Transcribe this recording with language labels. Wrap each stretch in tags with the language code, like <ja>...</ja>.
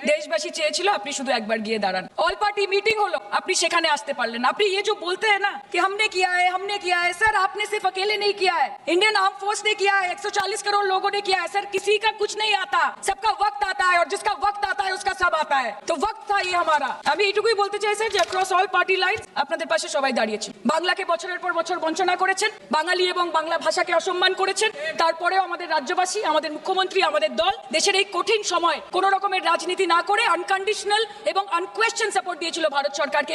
<bn>দেশবাসী চেয়েছিল আপনি শুধু একবার গিয়ে দাঁড়ান। অল পার্টি মিটিং হলো, আপনি সেখানে আসতে পারলেন না।</bn> <hi>আপনি ये जो बोलते हैं ना कि हमने किया है, सर आपने सिर्फ अकेले नहीं किया है, इंडियन आर्म फोर्स ने किया है, 140 करोड़ लोगों ने किया है। सर किसी का कुछ नहीं आता, सबका वक्त आता है, और जिसका वक्त आता है उसका सब आता है। तो वक्त था ये हमारा।</hi> <bn>আমি এইটুকুই বলতে চাই স্যার যে অ্যাক্রস অল পার্টি লাইনস আপনাদের পাশে সবাই দাঁড়িয়েছেন। বাংলাকে বছরের পর বছর বঞ্চনা করেছেন, বাঙালি এবং বাংলা ভাষাকে অসম্মান করেছেন। তারপরেও আমাদের রাজ্যবাসী, আমাদের মুখ্যমন্ত্রী, আমাদের দল দেশের এই কঠিন সময় কোন রকমের রাজনীতি না করে আনকন্ডিশনাল এবং আনকোয়েশ্চন সাপোর্ট দিয়েছিল ভারত সরকারকে।</bn>